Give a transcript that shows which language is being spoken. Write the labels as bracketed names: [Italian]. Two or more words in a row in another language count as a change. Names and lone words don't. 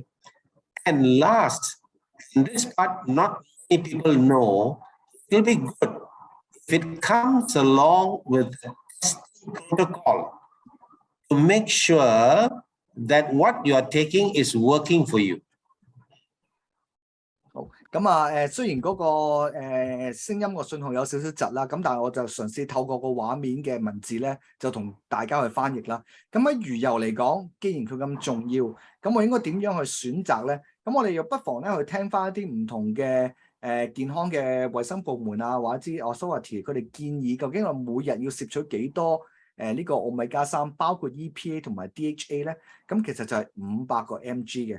[English] And last, in this part, not many people know, it will be good if it comes along with the testing protocol to make sure that what you are taking is working for you. [Cantonese] 好，咁啊，雖然嗰、個聲音個信號有少少窒啦，咁但係我就嘗試透過個畫面嘅文字咧，就同大家去翻譯啦。咁喺魚油嚟講，既然佢咁重要，咁我應該點樣去選擇咧？咁我哋又不妨咧去聽翻一啲唔同嘅健康嘅衞生部門啊，或者啲 authority 佢哋建議究竟我每日要攝取幾多呢個奧米加3，包括 EPA 同埋 DHA 咧，咁其實就係500個 mg 嘅。